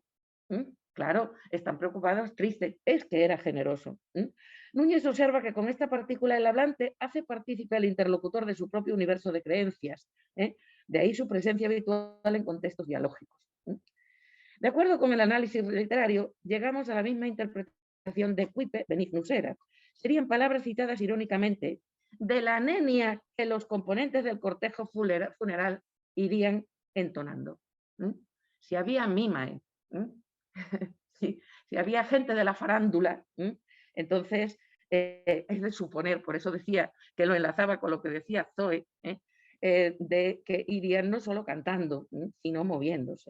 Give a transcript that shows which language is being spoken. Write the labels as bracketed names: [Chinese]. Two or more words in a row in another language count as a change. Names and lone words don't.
[Spanish] Claro, están preocupados, triste, es que era generoso. Núñez observa que con esta partícula el hablante hace partícipe al interlocutor de su propio universo de creencias. De ahí su presencia habitual en contextos dialógicos. De acuerdo con el análisis literario, llegamos a la misma interpretación de [Latin] Kuipe benignus erat. [Spanish] Serían palabras citadas irónicamente de la nenia que los componentes del cortejo funeral irían entonando. Si había mimae, si había gente de la farándula, entonces es de suponer, por eso decía que lo enlazaba con lo que decía Zoe, de que irían no solo cantando, sino moviéndose.